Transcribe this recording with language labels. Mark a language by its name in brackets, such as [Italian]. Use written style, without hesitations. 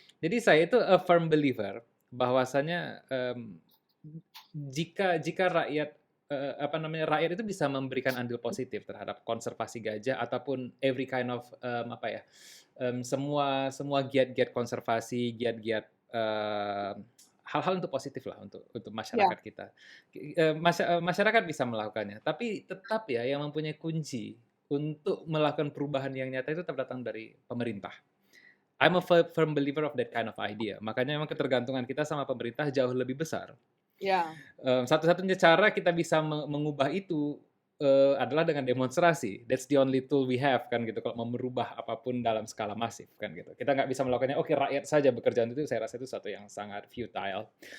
[Indonesian] Jadi saya itu [English] a firm believer [Indonesian] bahwasanya jika rakyat apa namanya rakyat itu bisa memberikan andil positif terhadap konservasi gajah ataupun [English] every kind of [Indonesian] apa ya semua semua giat-giat konservasi, giat-giat hal-hal untuk positif lah untuk Ya, masyarakat kita. Masyarakat bisa melakukannya, tapi tetap ya yang mempunyai kunci untuk melakukan perubahan yang nyata itu tetap datang dari pemerintah. [English] I'm a firm believer of that kind of idea. [Indonesian] Makanya memang ketergantungan kita sama pemerintah jauh lebih besar. ya, Satu-satunya cara kita bisa mengubah itu adalah dengan demonstrasi. [English] That's the only tool we have [Indonesian] kan gitu. Kalau mau merubah apapun dalam skala masif kan gitu. Kita nggak bisa melakukannya. Oke, rakyat saja bekerja untuk itu. Saya rasa itu satu yang sangat futile.